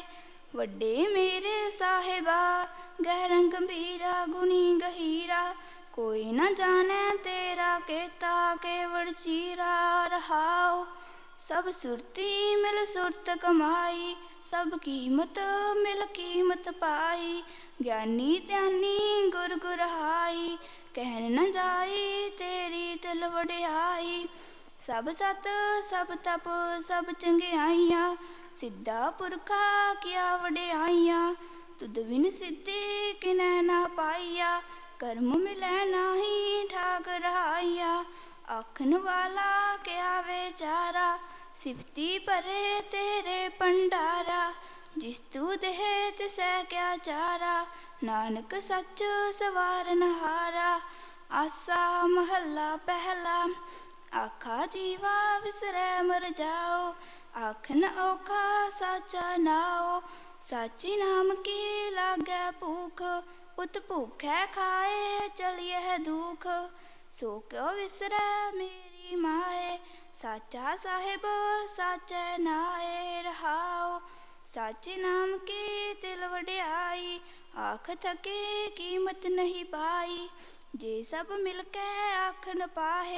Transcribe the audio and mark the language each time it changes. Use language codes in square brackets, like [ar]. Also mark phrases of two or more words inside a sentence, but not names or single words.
[pa] ਵੱਡੇ ਮੇਰੇ ਸਾਹਿਬਾ ਗਹਰੰ ਗੰਭੀਰਾ ਗੁਣੀ ਗਹੀਰਾ। ਕੋਈ ਨ ਜਾਣੈ ਤੇਰਾ ਕੇਤਾ ਕੇਵਡੁ ਚੀਰਾ ਰਹਾਉ। ਸਭ ਸੁਰਤੀ ਮਿਲ ਸੁਰਤ ਕਮਾਈ। ਸਭ ਕੀਮਤ ਮਿਲ ਕੀਮਤ ਪਾਈ। ਗਿਆਨੀ ਧਿਆਨੀ ਗੁਰ ਗੁਰਹਾਈ। ਕਹਣ ਨ ਜਾਈ ਤੇਰੀ ਤਿਲ ਵਡਿਆਈ। ਸਭ ਸਤ ਸਭ ਤਪ ਸਭ ਚੰਗਿਆਈਆਂ। ਸਿਧਾ ਪੁਰਖਾ ਕੀਆ ਵਡਿਆਈਆਂ। ਤੁਧ ਬਿਨ ਸਿਧੀ ਕਿਨੈ ਨਾ ਪਾਈਆ। ਕਰਮ ਮਿਲੈ ਨਾਹੀ ਠਾਕ ਰਹਾਈਆ। ਆਖਣ ਵਾਲਾ ਕਿਆ ਬੇਚਾਰਾ। ਸਿਫਤੀ ਭਰੇ ਤੇਰੇ ਭੰਡਾਰਾ। ਜਿਸ ਤੂ ਦੇਹ ਤਿਸੈ ਕਿਆ ਚਾਰਾ। ਨਾਨਕ ਸਚ ਸਵਾਰਣ ਹਾਰਾ। ਆਸਾ ਮਹਲਾ ਪਹਿਲਾ। ਆਖਾ ਜੀਵਾ ਵਿਸਰੈ ਮਰ ਜਾਓ। ਆਖਣ ਔਖਾ ਸਾਚਾ ਨਾਉ, ਸਾਚੀ ਨਾਮ ਕੀ ਲਾਗੈ ਭੂਖ। ਉਤ ਭੂਖੈ ਖਾਏ ਚਲੀਏ ਦੁਖ, ਸੋ ਕਿਉਂ ਵਿਸਰੈ ਮੇਰੀ ਮਾਏ। ਸਾਚਾ ਸਾਹਿਬ ਸਾਚੈ ਨਾਏ ਰਹਾਉ, ਸਾਚੇ ਨਾਮ ਕੀ ਤਿਲ ਵਡਿਆਈ। ਆਖ ਥਕੇ ਕੀਮਤ ਨਹੀਂ ਪਾਈ, ਜੇ ਸਭ ਮਿਲਕੈ ਆਖਣ ਪਾਹੇ।